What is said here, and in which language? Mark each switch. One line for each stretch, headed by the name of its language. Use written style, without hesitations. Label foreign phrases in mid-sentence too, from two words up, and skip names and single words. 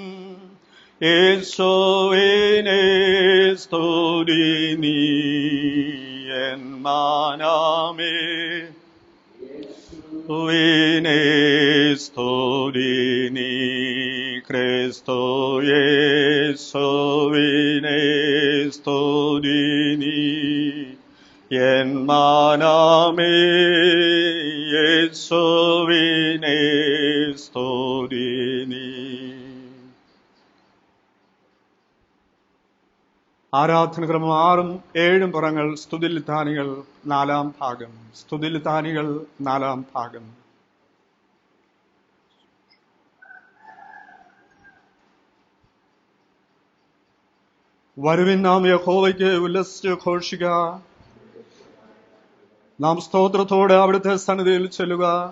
Malayalam: യേശുവിനെ സ്തുതി നീ എൻ മനമേ, യേശുവിനെ സ്തുതി നീ ക്രിസ്തു, യേശുവിനെ സ്തുതി നീ എൻ മനമേ, യേശുവിനെ. ストーリーに ആരാധനക്രമം 6ഉം 7ഉം പുറങ്ങൾ സ്തുതിലിത്താനികൾ 4-ാം ഭാഗം. സ്തുതിലിത്താനികൾ 4-ാം ഭാഗം. വരുവിൻ നാം യഹോവയ്ക്ക് ഉല്ലസിച്ച് ഘോഷിക്കുക, നാം സ്തോത്രത്തോടെ അവിടുത്തെ സന്നിധിയിൽ ചെല്ലുക.